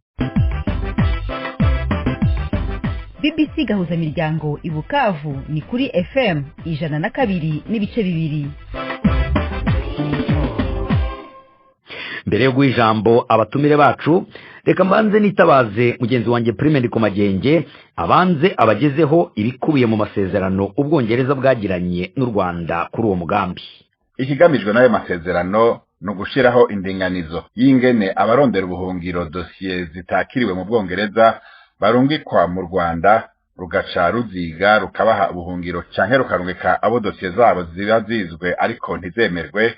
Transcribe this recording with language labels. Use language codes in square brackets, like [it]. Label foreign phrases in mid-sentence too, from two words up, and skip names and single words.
[rn] BBC gahuza miryango ibukavu ni kuri FM 102.2. Mbere yo guhijambo abatumire bacu, reka mbanze nitabaze mugenzi wanjye Prime Ndikumagenge abanze abagezeho ibikubiye mu masezerano Ubwongereza bwagiranye n'u Rwanda kuri uwo mugambi. Ikigamijwe n'ayo masezerano no gushiraho indinganizo y'ingene abarondera ubuhungiro dosiye zitakiriwe mu Bwongereza barungikwa mu Rwanda, rugaca ruziga rukabaha ubuhungiro canke rukarungika abo dosiye zabo ziba zizwe ariko ntizemerwe.